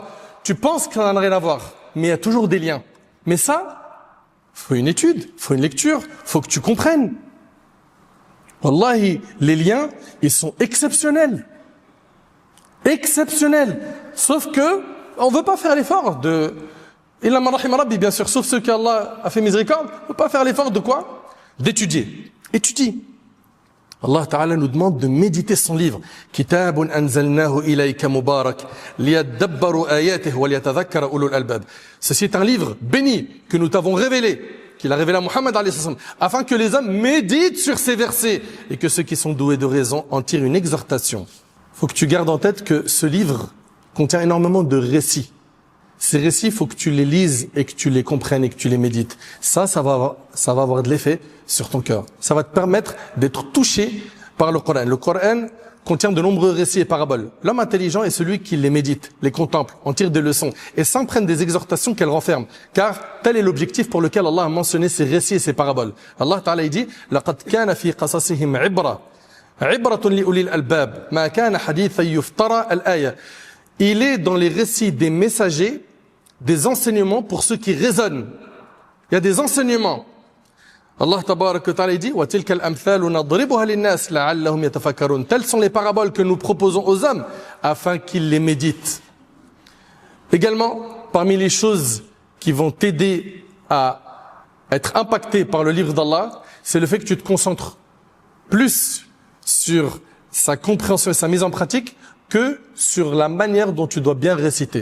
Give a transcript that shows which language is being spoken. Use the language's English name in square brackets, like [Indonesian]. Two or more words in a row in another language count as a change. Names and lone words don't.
[French] Tu penses que ça n'a rien à voir, mais il y a toujours des liens. Mais ça, faut une étude, faut une lecture, faut que tu comprennes. Wallahi, les liens, ils sont exceptionnels. Exceptionnels. Sauf que, on veut pas faire l'effort de, [Arabic] إلا من رحم ربي, [French] bien sûr, sauf ceux qu'Allah a fait miséricorde, on veut pas faire l'effort de quoi? D'étudier. Étudie. [Arabic] الله تعالى [French] nous demande de méditer son livre. [Arabic] كتاب أنزلناه إليك مبارك ليدبروا آياته وليتذكر أولو الألباب. [French] Ceci est un livre béni que nous t'avons révélé, qu'il a révélé à Muhammad [Arabic] عليه السلام, [French] afin que les hommes méditent sur ces versets et que ceux qui sont doués de raison en tirent une exhortation. Faut que tu gardes en tête que ce livre contient énormément de récits. Ces récits, il faut que tu les lises et que tu les comprennes et que tu les médites. Ça va avoir de l'effet sur ton cœur. Ça va te permettre d'être touché par le Coran. Le Coran contient de nombreux récits et paraboles. L'homme intelligent est celui qui les médite, les contemple, en tire des leçons et s'imprègne des exhortations qu'elles renferment. Car tel est l'objectif pour lequel Allah a mentionné ces récits et ces paraboles. [Arabic] الله تعالى [French] dit « [Arabic] لقد كان في قصصهم عبرة، عبرة لأولي الألباب، ما كان حديثا يفترى الآية [French] » Il est dans les récits des messagers des enseignements pour ceux qui raisonnent. Il y a des enseignements. [Arabic] الله تبارك وتعالى [French] dit [Arabic] وتلك الأمثال نضربها للناس لعلهم يتفكرون. [French] Telles sont les paraboles que nous proposons aux hommes afin qu'ils les méditent. Également, parmi les choses qui vont t'aider à être impacté par le livre d'Allah, c'est le fait que tu te concentres plus sur sa compréhension et sa mise en pratique que sur la manière dont tu dois bien réciter.